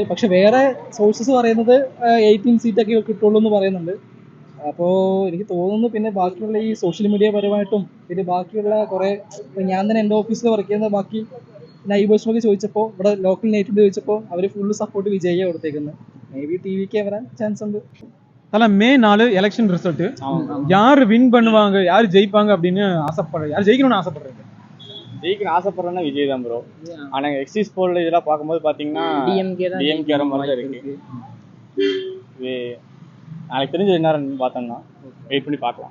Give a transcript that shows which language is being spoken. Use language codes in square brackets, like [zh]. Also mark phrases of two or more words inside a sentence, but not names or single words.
[ml] പക്ഷെ വേറെ സോഴ്സസ് പറയുന്നത് 18 സീറ്റൊക്കെ കിട്ടുള്ളൂ എന്ന് പറയുന്നുണ്ട്. അപ്പോൾ എനിക്ക് തോന്നുന്നു പിന്നെ ബാക്കിയുള്ള ഈ [en] social media [ml] പരമായിട്ടും പിന്നെ ബാക്കിയുള്ള കുറേ ഞാൻ തന്നെ എൻ്റെ ഓഫീസിൽ വർക്ക് ചെയ്യുന്ന ബാക്കി നൈബേഴ്സിനൊക്കെ ചോദിച്ചപ്പോൾ ഇവിടെ [en] local native [ml] ചോദിച്ചപ്പോൾ അവർ [en] full support [ml] വിജയിയെ കൊടുത്തേക്കുന്നത്. [en] may be [ml] TVK വരാൻ ചാൻസ് ഉണ്ട്. [ta] அதில் மே 4 [en] election result [ta] யார் வின் பண்ணுவாங்க, யார் ஜெயிப்பாங்க அப்படின்னு ஆசைப்படுறேன், யார் ஜெயிக்கணும்னு ஆசைப்படுறீங்க? ஜெயிக்கணும் ஆசைப்படுறேன்னா விஜய் தான் ப்ரோ. ஆனால் [en] exit poll [ta] இதெல்லாம் பார்க்கும்போது பார்த்தீங்கன்னா டிஎம்கே வர மாதிரி தான் இருக்கு. எனக்கு தெரிஞ்சது என்ன பார்த்தோம்னா வெயிட் பண்ணி பார்க்கலாம்.